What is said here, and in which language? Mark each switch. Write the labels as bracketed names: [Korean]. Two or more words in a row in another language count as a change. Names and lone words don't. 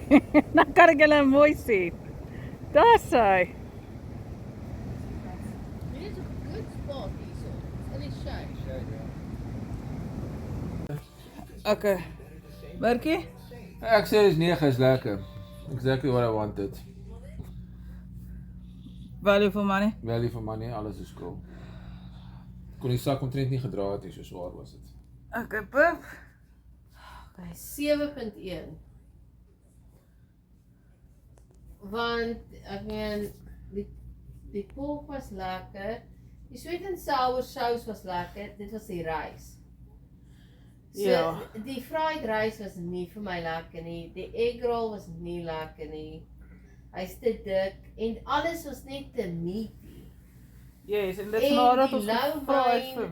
[Afrikaans] Dan kan ek julle mooi sien. Daar's hy. Dit is 'n [English] good spot [Afrikaans] hierso. In die shade. Okay. Merkie? Ek sê dis 9 is lekker. [English] Exactly what I wanted. Value for money. Value for money, [Afrikaans] alles is cool. Kon die sak omtrent nie gedra het nie, so swaar was dit. Okay, pip. Okay, 7.1. Want ek meen die pork was lekker. Die [English] sweet and sour sauce [Afrikaans] was lekker. Dit was die rys. So, Ja. Die [English] fried rice [Afrikaans] was nie vir my lekker nie. Die [English] egg roll [Afrikaans] was nie lekker nie. Hy's te dik en alles was net te meaty. Yes, en dit En nadat die ons lou gevra het vir